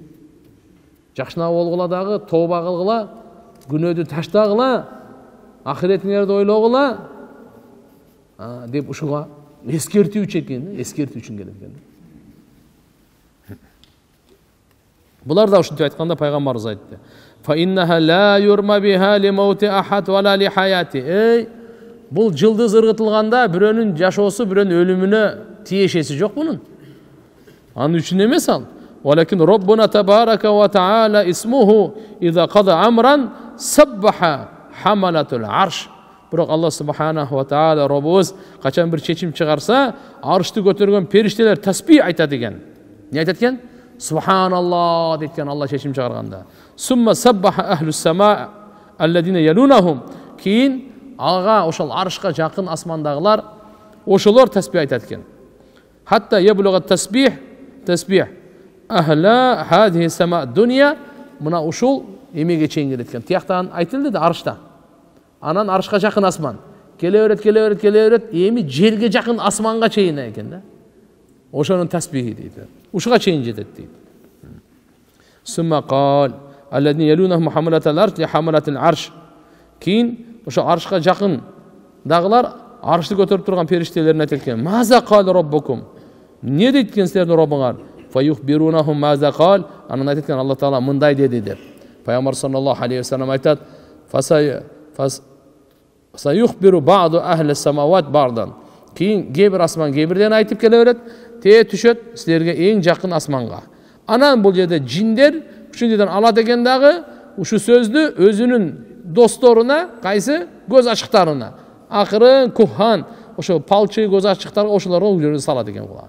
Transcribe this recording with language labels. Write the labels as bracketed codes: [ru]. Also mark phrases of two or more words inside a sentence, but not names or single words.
[ky] Жакшына болгула дагы, тооба кылгыла, күнөөдү таштагыла, ахиретиңерди ойлогула деп ушуга эскертүү үчүн келет экен. Булар да ушинтип айтканда пайгамбарыбыз айтты. [ar] فإنها لا يرمى بها لموت أحد ولا لحياة. [ky] Бул жылдыз ыргытылганда бирөөнүн жашоосу, бирөөнүн өлүмүнө тиешеси жок мунун. Анын үчүн эмес ал. [ar] ولكن ربنا تبارك وتعالى اسمه إذا قضى أمرا سبح حملة العرش. [ky] Бирок Алла [ar] سبحانه وتعالى [ky] Роббубуз качан бир чечим чыгарса, аршты көтөргөн периштелер тасбих айтат экен. Не айтат экен? Субханаллах дейт экен Алла чечим чыгарганда. [ar] ثم سبح أهل السماء الذين يلونهم. [ky] Кийин ага ошол аршка жакын асмандагылар ошолор тасбих айтат экен. [ar] حتى يبلغ تسبيح أهل هذه سماء دنيا. [ky] Мына ушул эмеге чейин келет экен. Тияктан айтылды да аршта. Анан аршка жакын асман. Келе берет, эми жерге жакын асманга чейин экен да. Ошонун тасбихи дейт. Ушуга чейин жетет дейт. [ar] ثم قال الذين يلونهم حملة العرش لحملة العرش. [ky] Кийин ошо аршка жакын дагылар аршты көтөрүп турган периштелерин айтат экен. [ar] ماذا قال ربكم. [ky] Не дейт экен силердин Роббуңар? [ar] فيخبرونهم ماذا قال. [ky] Анан айтат экен Алла Таала мындай деди деп. Пайгамбар [ar] صلى الله عليه وسلم [ky] айтат: [ar] سيخبر بعض أهل سماوات بعضا. [ky] Кийин кээ асман кээ бирден айтып келе берет. Те түшөт силерге эң жакын асманга. Анан бул жерде жиндер ушул жерден алат экен дагы ушу сөздү өзүнүн досторуна, кайсы көз ачыктарына. Акырын кухан, ошо палчы көз ачыктарга ошолорго жерде салат экен булар.